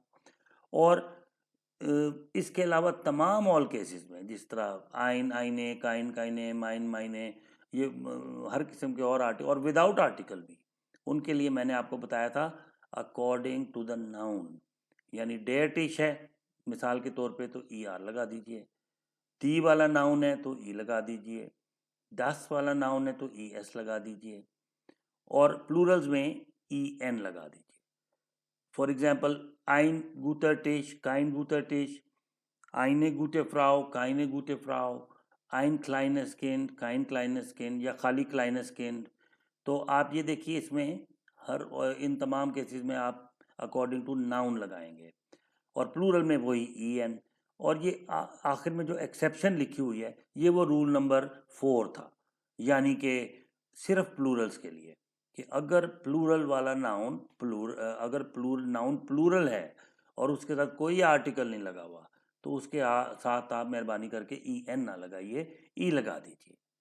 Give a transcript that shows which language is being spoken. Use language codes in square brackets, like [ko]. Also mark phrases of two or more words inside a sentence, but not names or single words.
[ur] اور اس کے علاوہ تمام [en] all cases [ur] میں، جس طرح [de] ein eine, kein keine, mein meine, [ur] یہ ہر قسم کے اور آرٹیکل، اور [en] without article [ur] بھی، ان کے لیے میں نے آپ کو بتایا تھا [en] according to the noun. [ur] یعنی [de] der Tisch [ur] ہے مثال کے طور پہ تو ای آر لگا دیجئے، دی والا ناؤن ہے تو ای لگا دیجئے، 10 والا ناؤن ہے تو ای ایس لگا دیجئے، اور پلورلز میں ای این لگا دیجئے۔ [en] for example [de] ein guter Tisch, kein guter Tisch, eine gute Frau, keine gute Frau, ein kleines Kind, kein kleines Kind، [ur] یا خالی [de] kleines Kind۔ [ur] تو آپ یہ دیکھیے اس میں ان تمام کیسز میں آپ [en] according to noun [ur] لگائیں گے، اور پلورل میں وہی ای این۔ اور یہ آخر میں جو ایکسیپشن لکھی ہوئی ہے یہ وہ [en] rule number 4 [ur] تھا، یعنی کہ صرف پلورلز کے لیے، کہ اگر پلورل والا ناؤن اگر [en] noun plural [ur] ہے اور اس کے ساتھ کوئی آرٹیکل نہیں لگا ہوا تو اس کے ساتھ آپ مہربانی کر کے ای این نہ لگائیے، ای لگا دیجیے۔